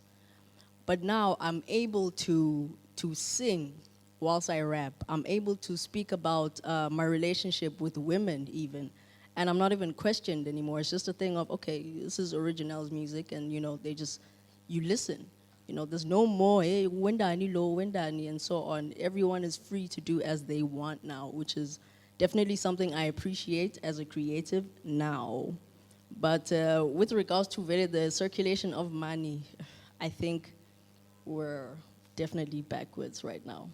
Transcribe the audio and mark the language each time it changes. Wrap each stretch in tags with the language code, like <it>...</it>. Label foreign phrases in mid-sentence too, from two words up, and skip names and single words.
<en>But now I'm able to sing whilst I rap. I'm able to speak about my relationship with women even. And I'm not even questioned anymore. It's just a thing of, okay, this is Oriiginelle's music, and, you know, you listen. You know, there's no more,</en> <zu>hey, wendani lo, wendani,</zu> <en>and so on. Everyone is free to do as they want now, which is definitely something I appreciate as a creative now. But with regards to the circulation of money, I think we're definitely backwards right now.</en>